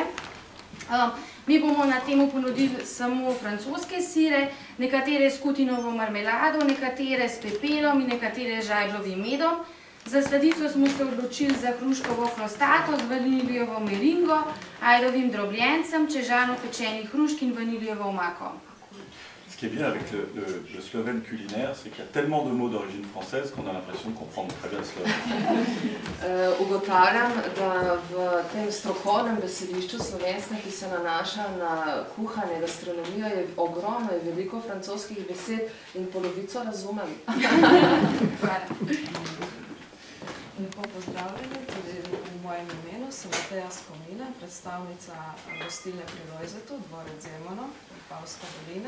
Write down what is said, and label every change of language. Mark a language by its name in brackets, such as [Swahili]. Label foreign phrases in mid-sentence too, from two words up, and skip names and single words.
[Slovenian] Mi bomo na temu ponudili samo francoske sire, nekatere s kutinovo marmelado, nekatere s pepelom in nekatere z žajblovim medom. Za sladico smo se odločili za hruškovo krostato z vaniljevo meringo, ajdovim drobljencem, čežano pečenih hrušk in vaniljevo omako. [French] Ce qui est bien avec le slovène culinaire, c'est qu'il y a tellement de mots d'origine française qu'on a l'impression de comprendre très bien le slovène. [Slovenian] Ugotavljam, da v tem strokovnem besedišču slovenskem, ki se nanaša na kuhanje, gastronomijo, je ogromno, je veliko francoskih besed in polovico razumem. Lepo pozdravljeni, tudi v mojem imenu, sem Mateja Skomina, predstavnica gostilne pri Lojzetu, dvorec Zemono, Vipavska dolina.